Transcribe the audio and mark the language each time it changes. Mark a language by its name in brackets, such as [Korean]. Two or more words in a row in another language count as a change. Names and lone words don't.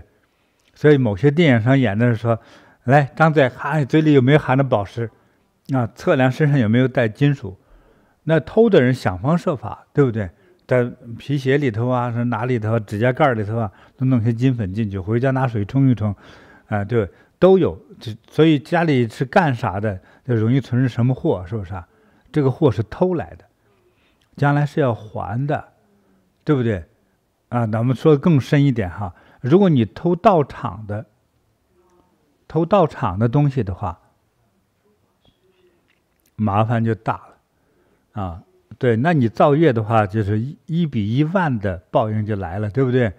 [Chinese] 所以某些電影上演的是說，來張嘴喊，嘴裡有沒有含着寶石啊？測量身上有沒有帶金屬？那偷的人想方設法，對不對？在皮鞋裡頭啊，是哪裡頭，指甲蓋裡頭啊，都弄些金粉進去，回家拿水沖一沖，對。都有，所以家裡是幹啥的，就容易存着什麼貨，是不是啊？這個貨是偷來的，將來是要還的，對不對？那我們說更深一點哈，如果你偷道場的東西的話，麻煩就大了，對，那你造業的話，就是1比1萬的報應就來了，對不對？